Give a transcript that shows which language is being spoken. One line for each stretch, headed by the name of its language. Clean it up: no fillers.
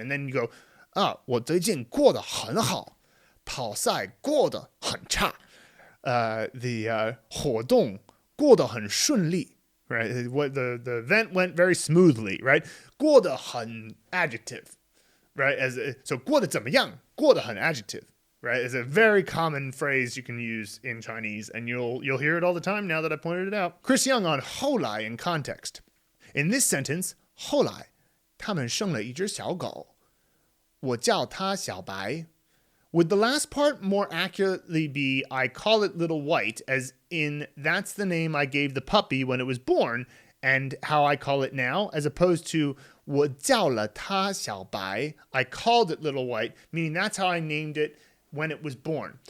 English: And then you go,
Chinese: 我最近过得很好，跑赛过得很差。 The 活动过得很顺利。
English: Right? The event went very smoothly, right? 过得很 adjective, right? So
Chinese: 过得怎么样?
English: 过得很 adjective, right? It's a very common phrase you can use in Chinese, and you'll hear it all the time now that I pointed it out. Chris Young on 后来 in context. In this sentence,
Chinese: 后来他们生了一只小狗，我叫它小白。
English: Would the last part more accurately be I call it Little White, as in that's the name I gave the puppy when it was born, and how I call it now, as opposed to
Chinese: 我叫了它小白,
English: I called it Little White, meaning that's how I named it when it was born.